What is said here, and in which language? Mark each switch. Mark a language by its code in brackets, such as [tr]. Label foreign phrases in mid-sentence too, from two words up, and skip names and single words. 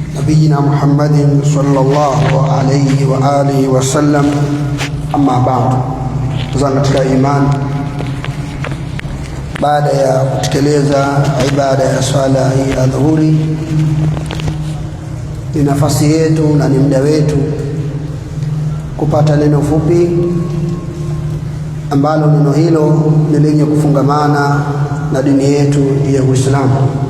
[ar] نبينا محمد صلى الله عليه وآله وسلم. أما بعد, [sw] katika imani, baada ya kutekeleza ibada ya swala ya dhuhuri, ni nafasi yetu na ni muda wetu kupata neno fupi ambalo neno hilo ni lenye kufungamana na dini yetu ya Uislamu.